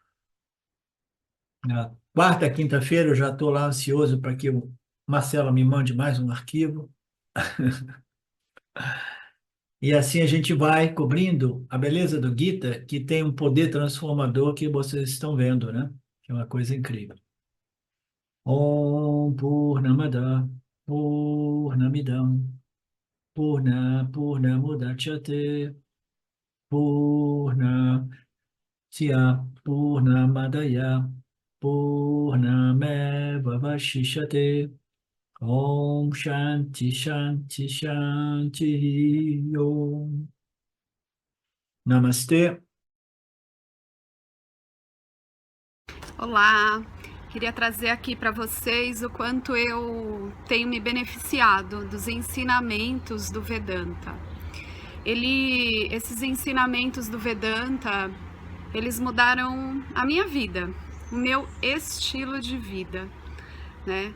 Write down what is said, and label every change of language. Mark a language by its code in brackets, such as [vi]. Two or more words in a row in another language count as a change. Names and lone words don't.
[pt] Na quarta, quinta-feira, eu já estou lá ansioso para que o Marcelo me mande mais um arquivo. E assim a gente vai cobrindo a beleza do Gita, que tem um poder transformador que vocês estão vendo, né? Que é uma coisa incrível. [sa] ॐ पूर्णमदः पूर्णमिदं पूर्णमुदच्यते पूर्णस्य पूर्णमादाय पूर्णमेवावशिष्यते. ॐ शान्तिः शान्तिः शान्तिः ॐ. [pt] Namastê. Olá, queria trazer aqui para vocês o quanto eu tenho me beneficiado dos ensinamentos do Vedanta. Esses ensinamentos do Vedanta, eles mudaram a minha vida, o meu estilo de vida, né?